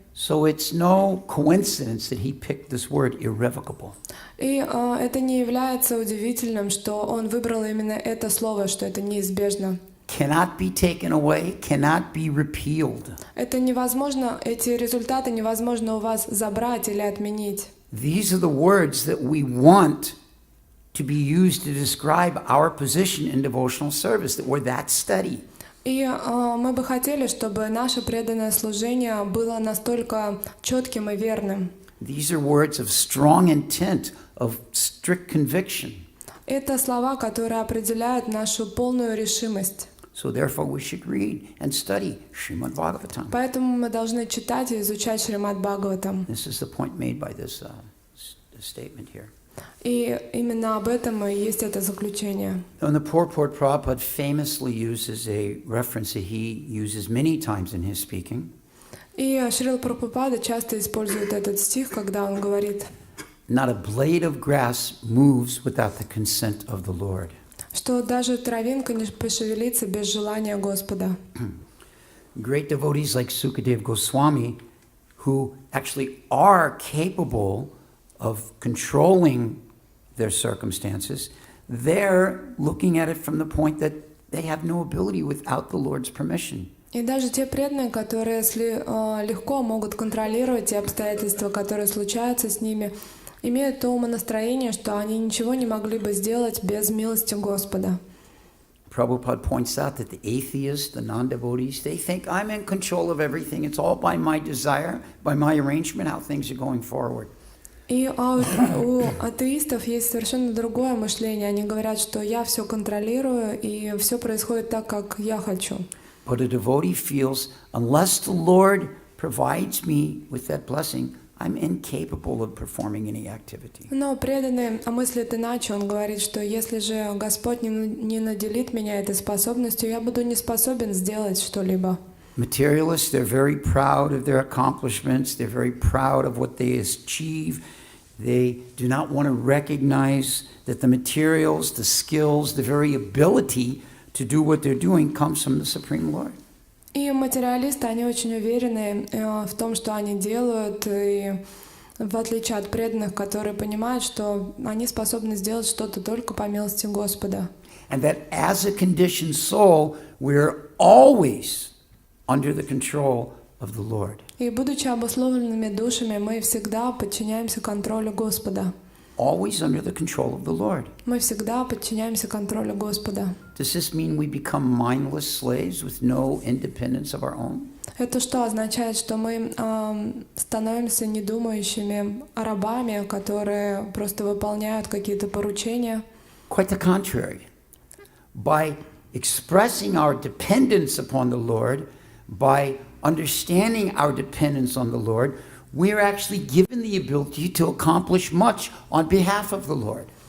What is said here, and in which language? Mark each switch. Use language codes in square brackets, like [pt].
[en] So it's no coincidence that he picked this word irrevocable. [ru] И это не является удивительным, что он выбрал именно это слово, что это неизбежно. [en] Cannot be taken away, cannot be repealed. [ru] Это невозможно, эти результаты невозможно у вас забрать или отменить. [en] These are the words that we want to be used to describe our position in devotional service, that we're that steady. [ru] И мы бы хотели, чтобы наше преданное служение было настолько четким и верным. [en] These are words of strong intent, of strict conviction. [ru] Это слова, которые определяют нашу полную решимость. [en] So therefore we should read and study Srimad Bhagavatam. [ru] Поэтому мы должны читать и изучать Шримад Бхагаватам. [en] This is the point made by this statement here. [ru] И именно об этом и есть это заключение. [en] And the purport Prabhupada famously uses a reference that he uses many times in his speaking. [ru] И Шрила Прабхупада часто использует этот стих, когда он говорит, [en] Not a blade of grass moves without the consent of the Lord. [ru] Что даже травинка не пошевелится без желания Господа. [en] Great devotees like Sukadev Goswami, who actually are capable of controlling their circumstances, they're looking at it from the point that they have no ability without the Lord's permission. [ru] И даже те преданные, которые легко могут контролировать те обстоятельства, которые случаются с ними, имеют то умонастроение, что они ничего не могли бы сделать без милости Господа. [en] Prabhupada points out that the atheists, the non-devotees, they think I'm in control of everything. It's all by my desire, by my arrangement, how things are going forward. [ru] И у атеистов есть совершенно другое мышление. Они говорят, что я все контролирую, и все происходит так, как я хочу. [en] But a devotee feels, unless the Lord provides me with that blessing, I'm incapable of performing any activity. [ru] Но преданный мыслит иначе. Он говорит, что если же Господь не наделит меня этой способностью, я буду не способен сделать что-либо. [en] Materialists, they're very proud of their accomplishments. They're very proud of what they achieve. They do not want to recognize that the materials, the skills, the very ability to do what they're doing comes from the Supreme Lord. [ru] И материалисты, они очень уверены в том, что они делают, и в отличие от преданных, которые понимают, что они способны сделать что-то только по милости Господа. [en] And that as a conditioned soul, we're always under the control of the Lord. [ru] И будучи обусловленными душами, мы всегда подчиняемся контролю Господа. [en] Always under the control of the Lord. [ru] Мы всегда подчиняемся контролю Господа. [en] Does this mean we become mindless slaves with no independence of our own? [ru] Это что означает, что мы становимся недумающими рабами, которые просто выполняют какие-то поручения? [en] Quite the contrary. By expressing our dependence upon the Lord, by understanding our dependence on the Lord, we're actually given the ability to accomplish much on behalf of the Lord.